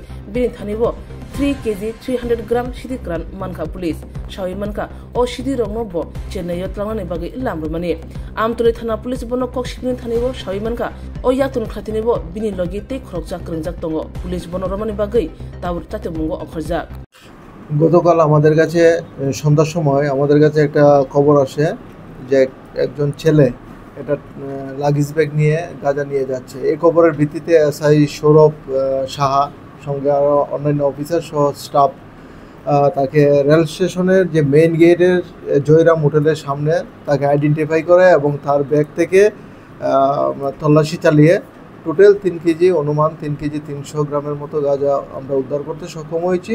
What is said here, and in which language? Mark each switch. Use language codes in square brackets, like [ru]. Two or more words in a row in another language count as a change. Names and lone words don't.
[trp] Bini thanibo 3 kg 300 gram sidi kran manka police. Shawi manka o sidi rongno bo Chennai yatlangani bagi lamru mani. Amtore thana police bono kok shibni thanibo shawi manka o yaktun khatinibo bini logi te khorokjak kringjak tongo police bono romani bagi তাওর তাতে মুঙ্গ অখরজাক [bn] গতকাল আমাদের কাছে সন্ধ্যার সময় আমাদের কাছে একটা খবর আসে যে একজন ছেলে এটা [en] luggage bag [bn] নিয়ে গাঁজা নিয়ে যাচ্ছে। এই খবরের ভিত্তিতে এসআই সৌরভ সাহা সঙ্গে আরও অন্যান্য অফিসার সহ স্টাফ তাকে রেল স্টেশনের যে [en] main gateের [bn] জয়রাম হোটেলের সামনে তাকে আইডেন্টিফাই করে এবং তার ব্যাগ থেকে তল্লাশি চালিয়ে টোটাল 3 কেজি অনুমান 3 কেজি 300 গ্রামের মতো গাঁজা আমরা উদ্ধার করতে সক্ষম হয়েছি।